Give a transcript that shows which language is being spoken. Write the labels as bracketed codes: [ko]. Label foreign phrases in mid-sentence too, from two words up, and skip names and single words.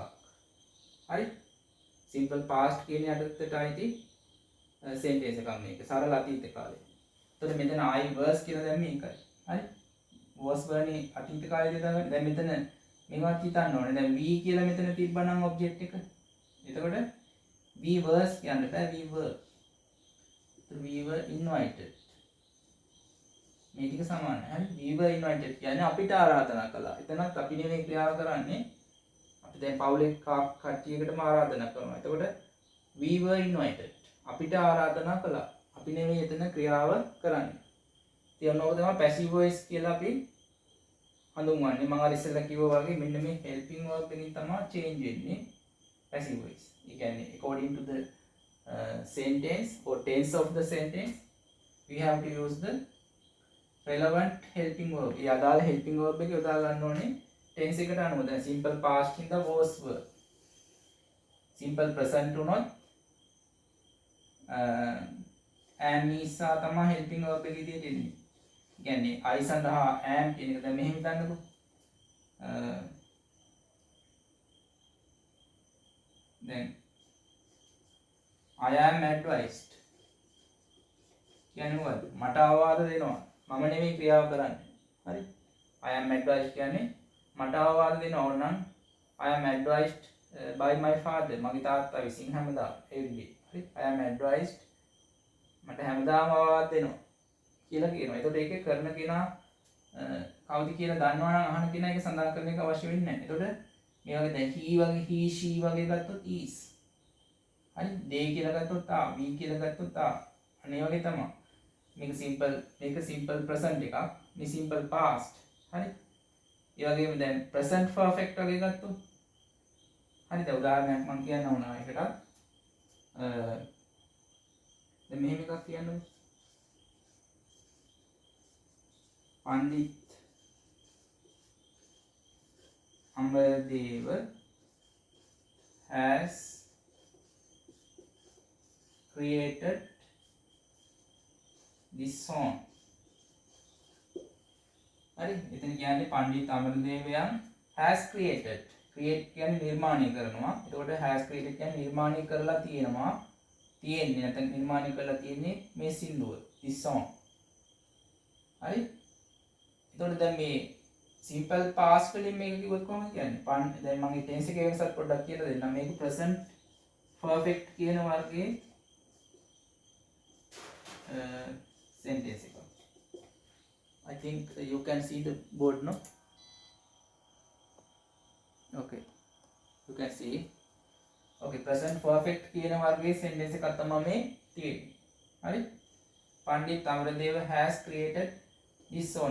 [si] හරි? [en] simple past [si] කියන යටතට අයිති sentence එකක් මේක. සරල අතීත කාලේ. එතකොට මෙතන [en] I was [si] කියලා දැම්මේ ඒකයි. හරි? was වනේ අතීත කාලේ දාගන්න. දැන් මෙතන මේවත් හිතන්න ඕනේ. දැන් we කියලා මෙතන තිබ්බනම් object එක. එතකොට [en] we was [si] කියන්න බෑ, [en] we were invited. [si] මේ ටික සමානයි. හරි? [en] we were invited [si] කියන්නේ අපිට ආරාධනා කළා. එතනත් අපි නෙමෙයි ක්‍රියාව කරන්නේ. අපි දැන් පවුලේ කට්ටියකටම ආරාධනා කරනවා. [en] එතකොට we were invited. [si] අපිට ආරාධනා කළා. අපි නෙමෙයි එතන ක්‍රියාව කරන්නේ. ඉතින් ඔන්න ඕක තමයි [en] passive voice [si] කියලා අපි හඳුන්වන්නේ. මම අර ඉස්සෙල්ලා කිව්වා වගේ මෙන්න මේ [en] helping verb [si] එකකින් තමයි change වෙන්නේ [en] passive voice. [si] ඒ කියන්නේ [en] according to the sentence or tense of the sentence we have to use the relevant helping verb. [si] ඒ අදාළ [en] helping verb [si] එක යොදා ගන්න ඕනේ tense එකට අනුව. දැන් [en] simple past [si] හින්දා [en] was verb. simple present [si] උනොත් [en] am is [si] තමයි [en] helping verb [si] එකේ තියෙන්නේ. කියන්නේ I සඳහා am කියන එක දැන් මෙහෙම හිතන්නකෝ. [en] then I am advised [si] කියන්නේ මොකද්ද? මට අවවාද දෙනවා. මම නෙමෙයි ක්‍රියාව කරන්නේ. හරි? [en] I am advised [si] කියන්නේ මට අවවාද දෙනවා. [en] ඕනනම් I am advised by my father. [si] මගේ තාත්තා විසින් හැමදාම [en] every day. [si] හරි? [en] I am advised [si] මට හැමදාම අවවාද දෙනවා කියලා කියනවා. එතකොට ඒකේ කරන කෙනා කවුද කියලා දන්නවනම් අහන කෙනා ඒක සඳහන් කරන එක අවශ්‍ය වෙන්නේ නැහැ. එතකොට මේ වගේ දැන් he වගේ [en] he she [si] වගේ ගත්තොත් is. හරි? they කියලා ගත්තොත් are, we කියලා ගත්තොත් are. අනේ වගේ තමයි. මේක [en] simple present [si] එකක්. මේ [en] simple past. [si] හරි? ඒ වගේම දැන් [en] present perfect [si] වගේ ගත්තොත් හරි දැන් උදාහරණයක් මම කියන්න ඕන එකකට. දැන් මෙහෙම එකක් කියන්න ඕනේ. [en] Pandit Amardev has created this song. [si] හරි එතන කියන්නේ පණ්ඩිත් අමරදේවයන් [en] has created. [si] create කියන්නේ නිර්මාණය කරනවා. එතකොට [en] has created [si] කියන්නේ නිර්මාණය කරලා තියෙනවා. තියෙන්නේ නැත්නම් නිර්මාණය කරලා තියෙන්නේ මේ සින්දුව. [en] this song. [si] හරි? එතකොට දැන් මේ [en] simple past [si] වලින් මේක කිව්වොත් කොහොමද කියන්නේ? දැන් මම tense එකේ වෙනසක් පොඩ්ඩක් කියලා දෙන්නම්. මේක [en] present perfect [si] කියන වර්ගයේ sentence එක. [en] I think you can see the board, no? Okay. You can see. [si] Okay, [en] present perfect [si] කියන වර්ගයේ sentence එකක් තමයි මේ තියෙන්නේ. හරි? [en] Pandit Amardev has created this song.